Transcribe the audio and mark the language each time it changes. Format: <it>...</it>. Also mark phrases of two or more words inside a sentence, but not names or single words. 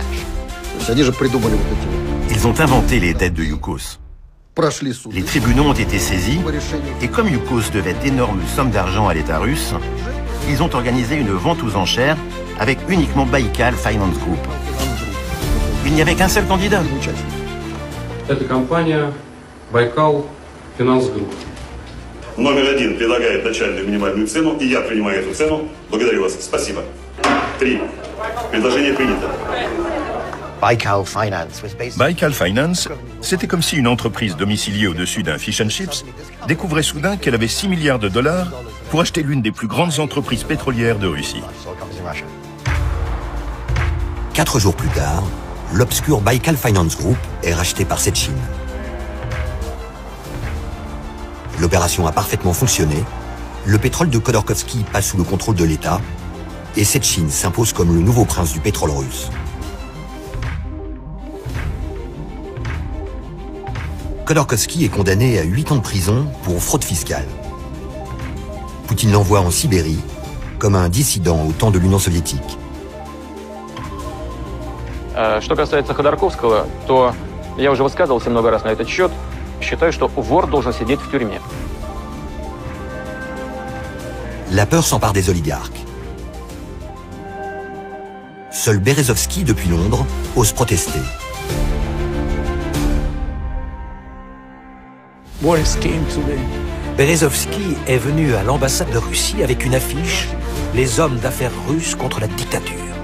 <fr>Ils ont inventé les dettes de Yukos. Les tribunaux ont été saisis et comme Yukos devait d'énormes sommes d'argent à l'État russe, ils ont organisé une vente aux enchères avec uniquement Baikal Finance Group. Il n'y avait qu'un seul candidat.</fr> <ru>Это компания Baikal Finance Group. Номер 1 предлагает начальную минимальную цену, и я принимаю эту цену. Благодарю вас. Спасибо. 3. Предложение принято.</ru> <fr>Baikal Finance, c'était comme si une entreprise domiciliée au-dessus d'un</fr> <en>fish and chips</en> <fr>découvrait soudain qu'elle avait 6 milliards de dollars pour acheter l'une des plus grandes entreprises pétrolières de Russie. 4 jours plus tard, l'obscur Baikal Finance Group est racheté par Sechin. L'opération a parfaitement fonctionné, le pétrole de Khodorkovsky passe sous le contrôle de l'État et Sechin s'impose comme le nouveau prince du pétrole russe. Khodorkovsky est condamné à 8 ans de prison pour fraude fiscale. Poutine l'envoie en Sibérie comme un dissident au temps de l'Union soviétique.</fr> <ru>Что касается Ходорковского, то я уже высказывался много раз на этот счет. Считаю, что вор должен сидеть в тюрьме.</ru> <fr>La peur s'empare des oligarques. Seul Berezovsky, depuis Londres, ose protester. Berezovsky est venu à l'ambassade de Russie avec une affiche « Les hommes d'affaires russes contre la dictature ».</fr>